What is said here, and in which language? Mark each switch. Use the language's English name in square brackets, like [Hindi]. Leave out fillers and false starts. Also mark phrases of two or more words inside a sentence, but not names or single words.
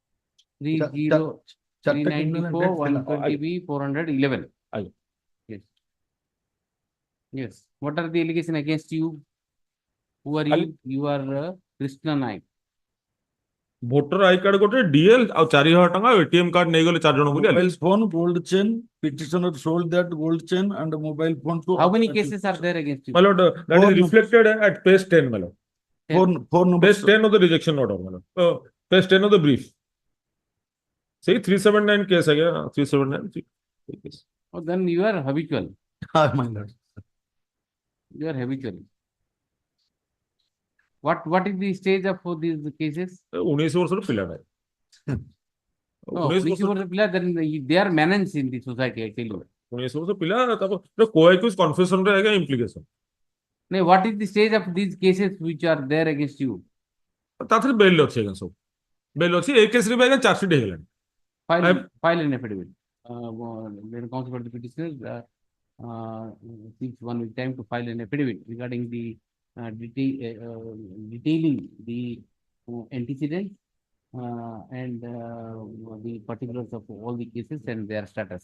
[English] 30394 120B 411. Aye. Yes. Yes. What are the allegations against you? Who are you? I'll- You are Krishna Naik. Voter I card [Odia] gote DL ଆଉ 4000 ଟଙ୍କା [English] ATM card [Odia] ନେଇଗଲେ 4 ଜଣ ବୋଲି [English] Mobile phone, gold chain, petitioner sold that gold chain and mobile phone to. How many cases are there against you? My lord, that Four is reflected at page 10, my lord. Four numbers. Page 10 of the rejection order, my lord. Page 10 of the brief. Say 379 case again, 379 case. Oh, then you are habitual. My lord. You are habitual. What is the stage of these cases? [Odia] 19 ବର୍ଷର ପିଲାଟା। No, 19 ବର୍ଷ ପିଲା, [English] then they are menace in the society, I tell you. [Odia] 19 ବର୍ଷ ପିଲା ତାପରେ [English] co-accused confession [Odia] ରେ ଆଜ୍ଞା implication। [English] No, what is the stage of these cases which are there against you? [Odia] ତାଥିରେ ବେଲ୍ ଅଛି ଆଜ୍ଞା ସବୁ। ବେଲ୍ ଅଛି ଏ କେସରେ ବି ଆଜ୍ଞା [English] charge sheet [Odia] ହେଇଗଲାଣି। [English] File an affidavit. When comes for the petitioner, takes 1 week time to file an affidavit regarding the detailing the antecedents and the particulars of all the cases and their status.